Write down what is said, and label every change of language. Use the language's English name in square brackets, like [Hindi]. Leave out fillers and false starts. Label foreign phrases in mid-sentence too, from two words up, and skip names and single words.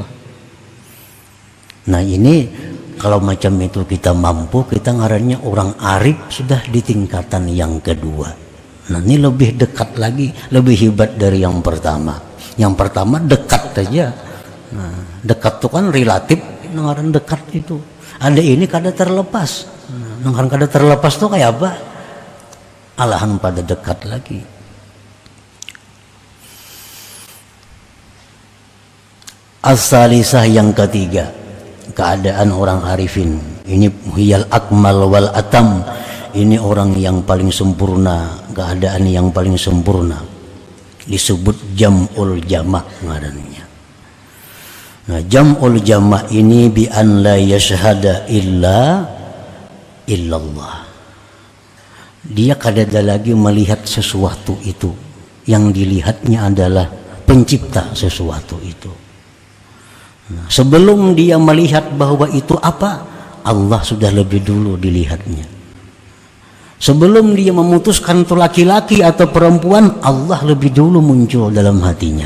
[Banjar] Nah, ini kalau macam itu kita mampu, kita ngarannya orang arif sudah di tingkatan yang kedua. [Indonesian] Nah, ini lebih dekat lagi, lebih hebat dari yang pertama. Yang pertama dekat saja. [Banjar] Nah, dekat itu kan relatif, ngaran dekat itu. Ada ini kada terlepas. Nah, ngaran kada terlepas tuh kayak apa? Alahan pada dekat lagi. [Indonesian] As-salisah yang ketiga, keadaan orang arifin ini [Arabic] hiyal akmal wal atam, [Indonesian] ini orang yang paling sempurna, keadaan yang paling sempurna, disebut [Arabic] jam'ul jama' [Indonesian] ngarannya. Nah, jam'ul jama' ini [Arabic] bi an la yashhada illallah. [Indonesian] Dia kada ada lagi melihat sesuatu itu, yang dilihatnya adalah pencipta sesuatu itu. Nah, sebelum dia melihat bahwa itu apa, Allah sudah lebih dulu dilihatnya. Sebelum dia memutuskan itu laki-laki atau perempuan, Allah lebih dulu muncul dalam hatinya.